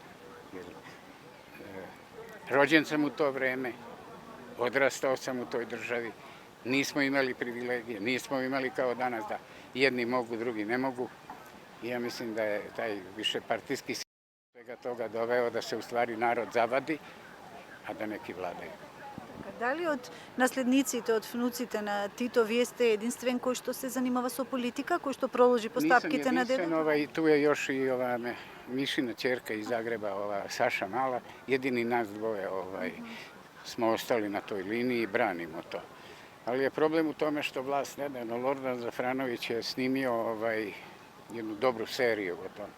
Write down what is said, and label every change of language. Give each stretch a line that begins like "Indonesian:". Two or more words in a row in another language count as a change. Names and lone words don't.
Serbian: Rođen sam u to vreme, odrastao sam u toj državi, nismo imali privilegije, nismo imali kao danas da jedni mogu, drugi ne mogu. I ja mislim da je taj višepartijski sistem svega toga doveo da se u stvari narod zavadi, a da neki vladaju.
Macedonian: Дали од наследниците, од внуците на Тито, вие сте единствен кој што се занимава со политика, кој што проложи постапките на
Serbian: Nisam
Macedonian: дедото?
Serbian: jedinstven, tu je još i ova Mišina ćerka iz Zagreba, ova Saša Mala, jedini nas dvoje smo ostali na toj liniji i branimo to. Ali je problem u tome što vlast nedavno, Lordan Zafranović je snimio jednu dobru seriju o tome.